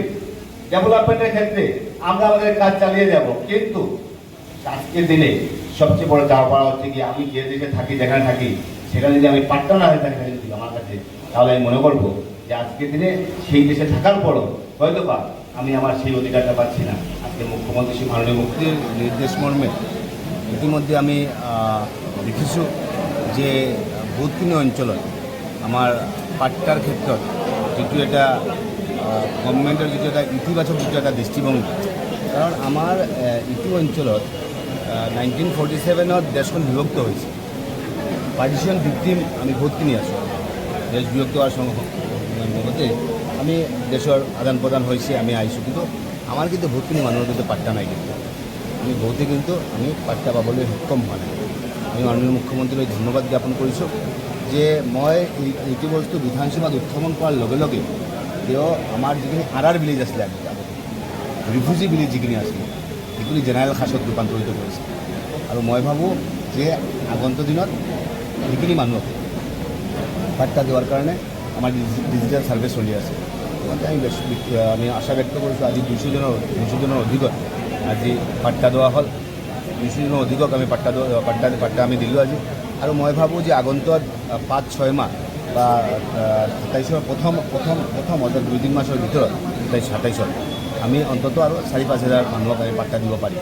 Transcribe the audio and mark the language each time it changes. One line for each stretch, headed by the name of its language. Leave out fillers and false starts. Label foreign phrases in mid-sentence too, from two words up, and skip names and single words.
Bangla: ডেভেলপমেন্টের ক্ষেত্রে আমরা আমাদের কাজ চালিয়ে যাব, কিন্তু আজকের দিনে সবচেয়ে বড় চাওয়া পাওয়া হচ্ছে কি, আমি যে দেশে থাকি, যেখানে থাকি, সেখানে যদি আমি পাট্টা না হয়ে থাকি আমার কাছে, তাহলে আমি মনে করবো যে আজকের দিনে সেই দেশে থাকার পরও হয়তো বা আমি আমার সেই অধিকারটা পাচ্ছি না। আজকে মুখ্যমন্ত্রী মাননীয় মুখ্যমন্ত্রীর নির্দেশ মর্মে
Assamese: ইতিমধ্যে আমি দেখিছোঁ যে বহুতখিনি অঞ্চলত আমাৰ পাট্টাৰ ক্ষেত্ৰত যিটো এটা গভৰ্ণমেণ্টৰ যিটো এটা ইতিবাচক যিটো এটা দৃষ্টিভংগী, কাৰণ আমাৰ ইটো অঞ্চলত 1947 দেশখন বিভক্ত হৈছে।
English: partition victim
Assamese: আমি বহুতখিনি আছোঁ।
Bangla: দেশ বিভক্ত হওয়ার মতে আমি দেশের আদান প্রদান হয়েছে,
Assamese: আমি আইছোঁ, কিন্তু আমার কিন্তু বহুতখিনি মানুহৰ কিন্তু পাত্তা নাই, কিন্তু আমি বহুতে কিন্তু আমি পাত্তা পাবলৈ সক্ষম হোৱা নাই। আমি মাননীয় মুখ্যমন্ত্ৰীলৈ ধন্যবাদ জ্ঞাপন কৰিছোঁ যে মই এইটো বস্তু বিধানসভাত উত্থাপন কৰাৰ লগে লগে তেওঁ আমাৰ যিখিনি আৰ ভিলেজ আছিলে আগতে,
English: refugee village
Assamese: যিখিনি আছিলে সেইখিনি জেনেৰেল সাজত ৰূপান্তৰিত কৰিছে। আৰু মই ভাবোঁ যে আগন্তুক দিনত সেইখিনি মানুহক পাত্তা
Bangla: দেওয়ার কারণে আমার
English: digital survey
Assamese: চলি আছে। আমি আশা ব্যক্ত কৰিছোঁ আজি 200জনৰ অধিকত আজি পাট্টা দেওয়া হ'ল, 200জনৰ অধিকক আমি পাট্টা আমি দিলোঁ আজি। আৰু মই ভাবোঁ যে আগন্তুক 5-6 মাহ বা 27-ৰ প্ৰথম অৰ্থাৎ 2-3 মাসৰ ভিতৰত 27-ত আমি অন্তত আৰু 4-5 হাজাৰ মানুহক আমি পাট্টা দিব পাৰিম।